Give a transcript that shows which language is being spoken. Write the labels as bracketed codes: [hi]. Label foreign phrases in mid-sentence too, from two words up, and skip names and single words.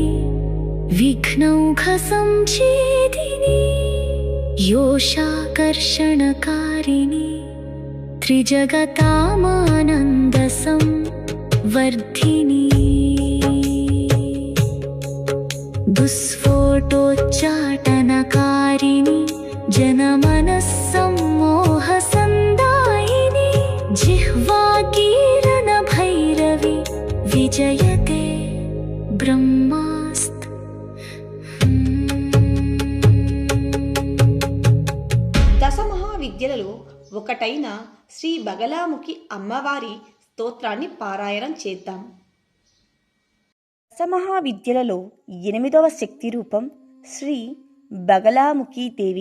[sa] विघ्नौघसञ्छेदिनी योषाकर्षणकारिणी त्रिजगतामानन्दसंवर्धिनी दुःस्फोटोच्चाटनकारिणी जनमनस्सम्मोहसन्दायिनी जिह्वाकीर्णभैरवी विजयते ब्रह्मास्त्र [te] దశమహావిద్యలలో ఒకటైన శ్రీ బగలాముఖి అమ్మవారి స్తోత్రాన్ని పారాయణం చేద్దాం. దశమహావిద్యలలో 8వ శక్తి రూపం శ్రీ బగలాముఖి దేవి.